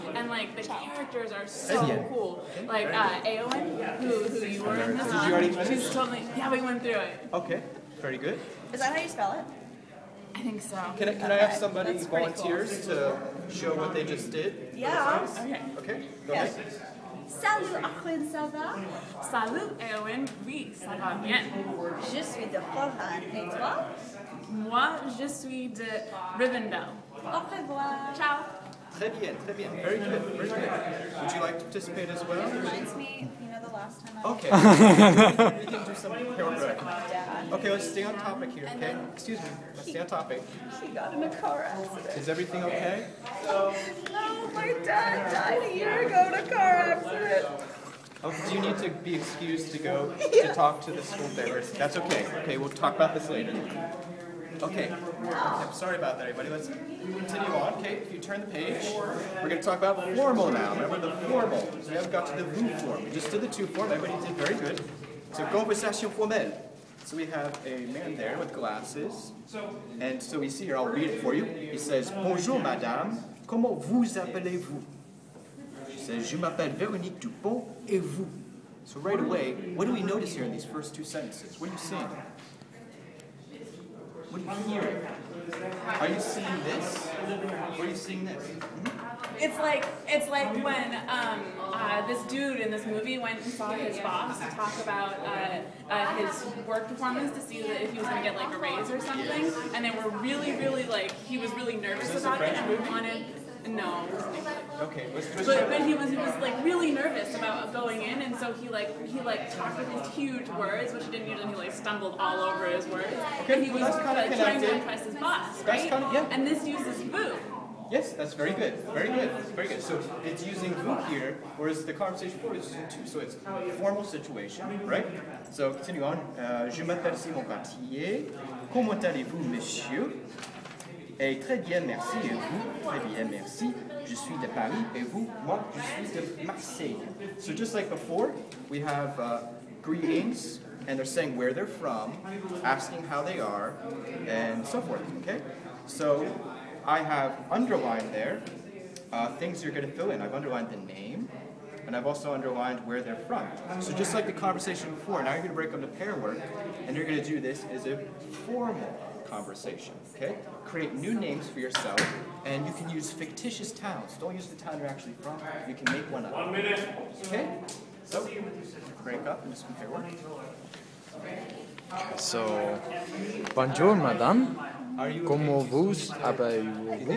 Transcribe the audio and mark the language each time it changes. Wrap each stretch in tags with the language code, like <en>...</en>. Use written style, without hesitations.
<en>And like the characters are so cool. Like Aowen, who you were in this Did you already on, finish? she's totally, yeah, we went through it. Okay, very good. Is that how you spell it? I think so. Can I have somebody That's pretty volunteers to show what they just did? Yeah. Okay. Okay, go ahead.</en> <fr>Salut, Arwen. Ça va? Salut Aowen, oui, ça va bien. Je suis de Rohan. Et toi? Moi, je suis de Rivendell. Au revoir. Ciao. Très bien, très bien.</fr> <en>Very good, very good. Would you like to participate as well? Reminds me, the last time I Okay. We can do some paragraph. Dad. Okay, let's stay on topic here, okay? Excuse me, let's stay on topic. He got in a car accident. Is everything okay? No, my dad died a year ago in a car accident. Oh, do you need to be excused to go to talk to the school therapist? That's okay. Okay, we'll talk about this later. Okay. I'm sorry about that, everybody. Let's continue on. Okay, if you turn the page, we're going to talk about formal now. Remember the formal. So we haven't got to the vous form. We just did the to form. Everybody did very good. So conversation formelle. So we have a man there with glasses. And so we see here, I'll read it for you. He says,</en> <fr>Bonjour, madame. Comment vous appelez-vous?</fr> <en>She says,</en> <fr>Je m'appelle Véronique Dupont, et vous?</fr> <en>So right away, what do we notice here in these first two sentences? What are you seeing? What are you hearing? Are you seeing this? Or are you seeing this? It's like when this dude in this movie went and saw his boss to talk about his work performance to see if he was going to get like a raise or something, and they were really like he was really nervous about it and we wanted. No. Okay, But he was like really nervous about going in, and so he talked with these huge words, which he didn't use, and he like stumbled all over his words. Okay, And he was that's kind of trying to connected. impress his boss, That's right? kind of- yeah. And this uses vous. Yes, that's very good. Very good. Very good. So it's using vous here, whereas the conversation before is using tu. So it's a formal situation, right? So continue on.</en> <fr>Je m'appelle Simon Gattier. Comment allez-vous, monsieur? Et très bien, merci. Et vous? Très bien, merci. Je suis de Paris. Et vous? Moi, je suis de Marseille.</fr> <en>So just like before, we have greetings, and they're saying where they're from, asking how they are, and so forth, okay? So I have underlined there things you're going to fill in. I've underlined the name, and I've also underlined where they're from. So just like the conversation before, now you're going to break them to pair work, and you're going to do this as a formal conversation, okay? Create new names for yourself, and you can use fictitious towns. Don't use the town you're actually from. You can make one up. 1 minute. Okay? So, break up and just compare work.</en> <fr>So, bonjour, madame. Comment vous appelez-vous?</fr>